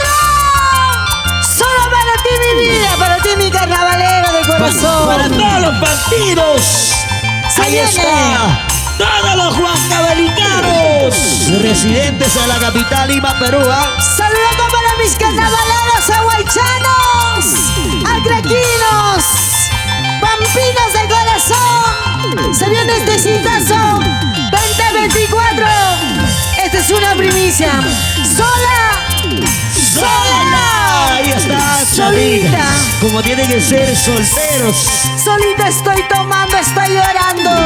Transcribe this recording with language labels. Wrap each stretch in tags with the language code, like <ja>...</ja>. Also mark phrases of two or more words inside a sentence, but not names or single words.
<es>Solo para ti mi vida, para ti mi carnavalero de corazón. Para todos los partidos. Se Ahí viene. está. Todos los huancavelicanos residentes a la capital Lima, Perú. Saludando para mis carnavaleros aguaychanos, acrequinos, pampinos de corazón. Se viene este citazo 2024. Esta es una primicia. Sola. Ahí está, Solita. como tienen que ser solteros. Solita estoy tomando, estoy llorando.</es>